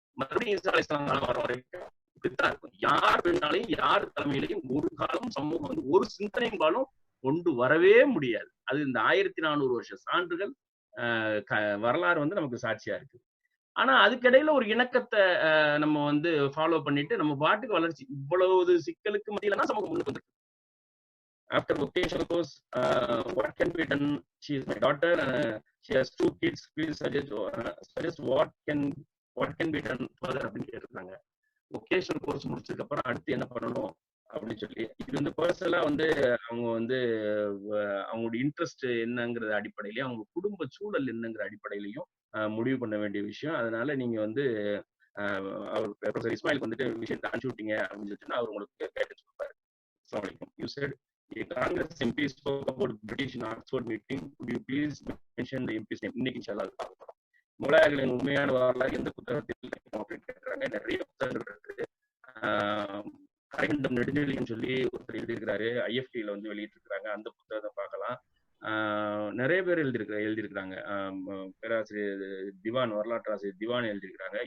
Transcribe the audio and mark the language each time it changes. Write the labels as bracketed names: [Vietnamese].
[Tamil] மறுபடியும் ஈசா அலைஹிஸ்ஸலாம் காலம் வர வரைக்கும் இப்படித்தான் இருக்கும். யார் வேணாலையும், யார் தலைமையிலையும் ஒரு காலம் சமூகம் வந்து ஒரு சிந்தனைபாலும் கொண்டு வரவே முடியாது. அது இந்த 1400 வருஷ சான்றுகள் வரலாறு வந்து நமக்கு சாட்சியா இருக்கு. ஆனா அதுக்கிடையில ஒரு இணக்கத்த நம்ம வந்து ஃபாலோ பண்ணிட்டு நம்ம பாட்டுக்கு வளர்ச்சி இவ்வளவு சிக்கலுக்கு மத்தியில தான் சமூகம் முன்னுக்கு வந்திருக்கு. [English] After vocational course, what can be done? She is my daughter. She has 2 kids. Please suggest what can be done further [Tamil] அப்படின்னு கேட்டிருக்காங்க. வொகேஷனல் கோர்ஸ் முடிச்சதுக்கு அப்புறம் அடுத்து என்ன பண்ணணும் அப்படின்னு சொல்லி இது வந்து பர்சனலா வந்து அவங்க வந்து அவங்களோட இன்ட்ரெஸ்ட் என்னங்கிற அடிப்படையிலையும் அவங்க குடும்ப சூழல் என்னங்கிற அடிப்படையிலையும் முடிவு பண்ண வேண்டிய விஷயம். அதனால நீங்க வந்து அவர் ப்ரொஃபசர் இஸ்மாயிலுக்கு வந்துட்டு விஷயத்தை அனுப்பிச்சு விட்டீங்க அப்படின்னு சொல்லிட்டு அவர் உங்களுக்கு கைடன்ஸ் கொடுப்பாரு. அஸ்ஸலாமு அலைக்கும். [English] You said a Congress MP spoke about British in Oxford meeting. Could you please mention the MP's name? [Tamil] இன்னைக்கு இன்ஷால்லா அது பார்க்க போறோம். முகலாயர்களின் உண்மையான வரலாறு எந்த புத்தகத்தில் அப்படின்னு கேட்கிறாங்க. நிறைய புத்தகங்கள் இருக்குது. கரைகண்டம் நெடுஞ்செழியன் சொல்லி ஒருத்தர் எழுதியிருக்கிறாரு. IFT-ல வந்து வெளியிட்டு இருக்கிறாங்க. அந்த புத்தகத்தை பார்க்கலாம். நிறைய பேர் எழுதியிருக்கிறாங்க. பேராசிரியர் திவான், வரலாற்று ஆசிரியர் திவான் எழுதியிருக்கிறாங்க.